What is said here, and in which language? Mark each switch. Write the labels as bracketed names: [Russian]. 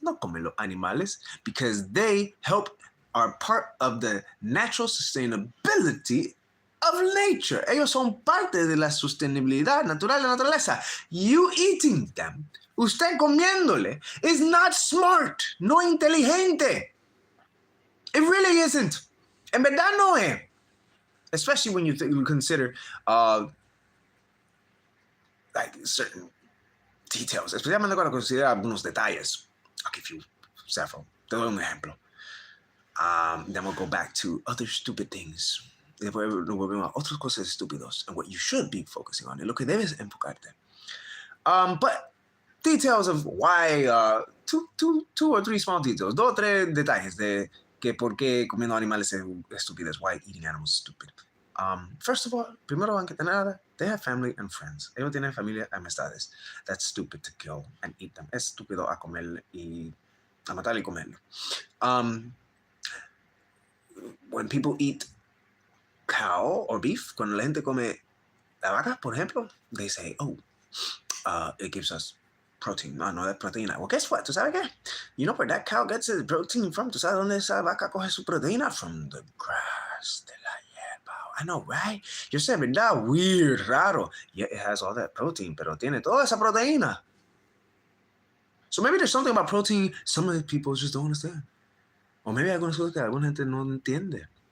[Spanish] No comer los animales [English] because they are part of the natural sustainability of nature. [Spanish] Ellos son parte de la sostenibilidad natural de la naturaleza. [English] You eating them, [Spanish] usted comiéndole, [English] is not smart, [Spanish] no inteligente. [English] It really isn't. [Spanish] En verdad no es. [English] Especially when you consider like certain details, [Spanish] especialmente cuando considera algunos detalles. [English] I'll give you several. [Spanish] Te doy un ejemplo. [English] Then we'll go back to other stupid things. [Spanish] Después nos volvemos a otras cosas estúpidos [English] and what you should be focusing on, [Spanish] y lo que debes enfocarte. [English] But details of why, two or three small details, [Spanish] 2 o 3 detalles de que por qué comiendo animales es estúpidos, [English] why eating animals is stupid. First of all, [Spanish] primero antes que nada, [English] they have family and friends. [Spanish] Ellos tienen familia y amistades. [English] That's stupid to kill and eat them. [Spanish] Es estúpido a comer y a matar y comerlo. [English] When people eat cow or beef, [Spanish] cuando la gente come la vaca, por ejemplo, [English] they say, oh, it gives us protein. No, that's proteína. Well, guess what? [Spanish] ¿Tú sabes qué? [English] You know where that cow gets its protein from? [Spanish] ¿Tú sabes dónde esa vaca coge su proteína? [English] From the grass [Spanish] de la hierba. [English] I know, right? [Spanish] Yo sé, ¿verdad? [English] Weird, [Spanish] raro. [English] Yeah, it has all that protein, [Spanish] pero tiene toda esa proteína. [English] So maybe there's something about protein some of the people just don't understand. Or maybe [Spanish] algunas cosas que alguna gente no entiende.